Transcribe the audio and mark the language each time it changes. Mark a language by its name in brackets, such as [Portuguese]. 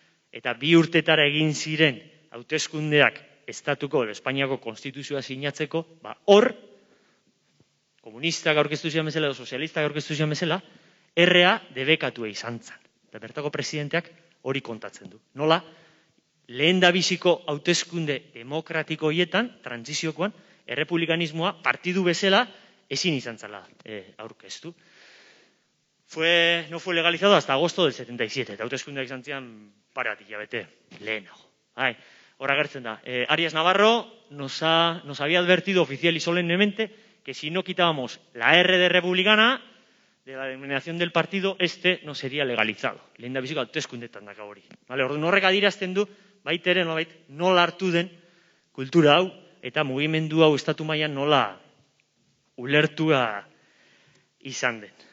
[Basque] eta 2 urtetara egin ziren hauteskundeak estatuko edo Espainiako konstituzioa sinatzeko, hor, komunistak aurkeztu zian bezala edo sozialistak aurkeztu zian bezala, errea debekatua izan zan. Eta bertako presidenteak hori kontatzen du. Nola, lehen da biziko hauteskunde demokratiko hietan, trantziziokoan, errepublikanismoa partidu bezala ezin izan zala aurkeztu. [Spanish] No fue legalizado hasta agosto del 77, [Basque] eta hauteskundeak izan zian parat hilabete lehenago. Hor agertzen da. [Spanish] Arias Navarro nos había advertido oficial y solemnemente que si no quitábamos la R de republicana, de la denominación del partido, no sería legalizado. [Basque] Lehen da biziko hauteskundetan daka hori. Orduan horrek adierazten du, baitere nola hartu den kultura hau, eta mugimendu hau estatu mailan nola ulertua izan den.